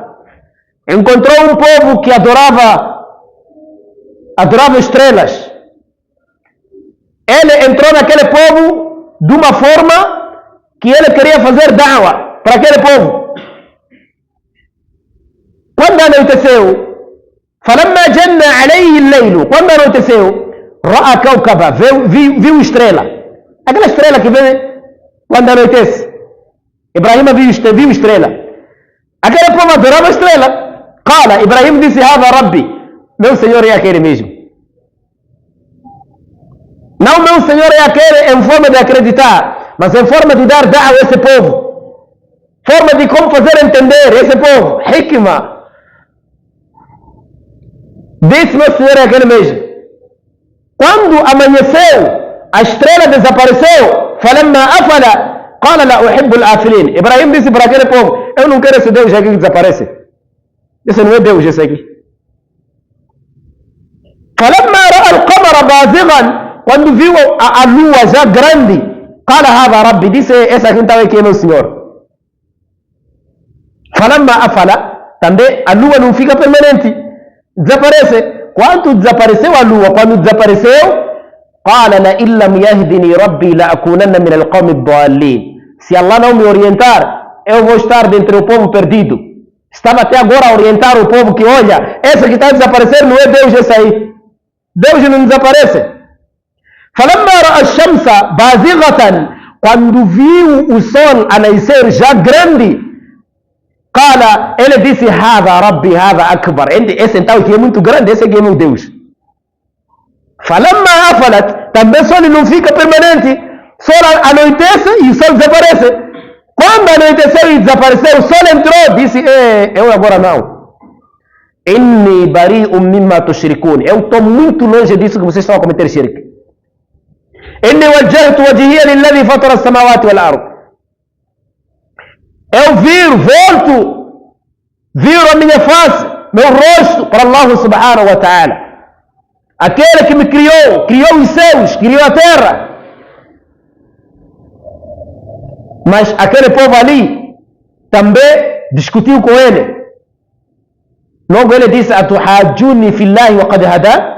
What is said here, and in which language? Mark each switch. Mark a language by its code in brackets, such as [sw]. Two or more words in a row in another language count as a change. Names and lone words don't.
[pt] Encontrou um povo que adorava estrelas. Ele entrou naquele povo de uma forma que ele queria fazer da'wa para aquele povo. Quando anoiteceu, [ar] فلما جن عليه الليل, [pt] quando anoiteceu, [ar] رأى كوكبا, [pt] viu estrela. Aquela estrela que vem quando anoitece. Ibrahim viu estrela. Aquele povo adorava estrela. [ar] قال, Ibrahim disse: هذا ربي, [pt] meu Senhor é aquele mesmo. Não, meu Senhor é aquele em forma de acreditar, mas em forma de dar da'wa a esse povo. Forma de como fazer entender esse povo. Hikmah. Disse: meu Senhor é aquele mesmo. Quando amanheceu, a estrela desapareceu. [ar] فلما أفل قال لا أحب الآفلين. [pt] Ibrahim disse para aquele povo: eu não quero esse Deus aqui que desaparece. Esse não é Deus, esse aqui. [ar] فلما رأى القمر بازغا, [pt] quando viu a lua já grande, [ar] قال هذا ربي, [pt] disse: esse aqui então aqui é meu Senhor. [ar] فلما أفل, [pt] também a lua não fica permanente, desaparece. Quando desapareceu a lua, [ar] قال لئن لم يهدني ربي لأكونن من القوم الضالين. [pt] Se Allah não me orientar, eu vou estar dentre o povo perdido. Estava até agora a orientar o povo que, olha, esse que está desaparecendo não é Deus, esse aí. Deus não desaparece. [ar] فلما رأى الشمس بازغة, [pt] quando viu o sol a nascer já grande, Qala, ele disse, [ar] هذا ربي، هذا أكبر. [pt] Esse então que é muito grande, esse aqui é meu Deus. [ar] فلما أفلت, [pt] também o sol não fica permanente. O sol anoitece e o sol desaparece. Quando anoiteceu e desapareceu, o sol entrou, disse, eu agora não. [ar] إني بريء مما تشركون. [pt] Eu estou muito longe disso que vocês estão a cometer shirk. [ar] إني وجهت وجهي للذي فطر السماوات والأرض. [pt] Eu viro a minha face, meu rosto para Allah [ar] سبحانه وتعالى. [pt] Aquele que me criou os céus, criou a terra. Mas aquele povo ali também discutiu com ele. Logo ele disse, [ar] أتحاجوني في الله وقد هدان?